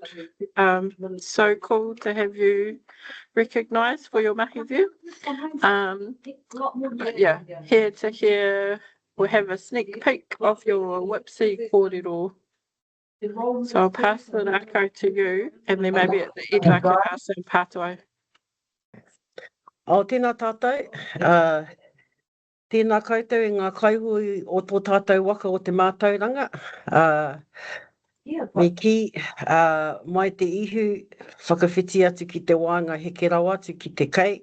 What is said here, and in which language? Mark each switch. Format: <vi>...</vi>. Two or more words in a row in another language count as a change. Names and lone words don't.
<en>So cool to have you recognised for your mahi view. But yeah, here to hear, we'll have a sneak peek of your WIPCE kōrero. So I'll pass the rako to you, and then maybe at the end I can pass some pātai.</en> <mi>Tēnā tātou. Tēnā koutou i ngā kaihui o tō tātou waka o te mātauranga. Me ki, mai te ihu, whakawhiti atu ki te wānga heke rau atu ki te kei.</mi>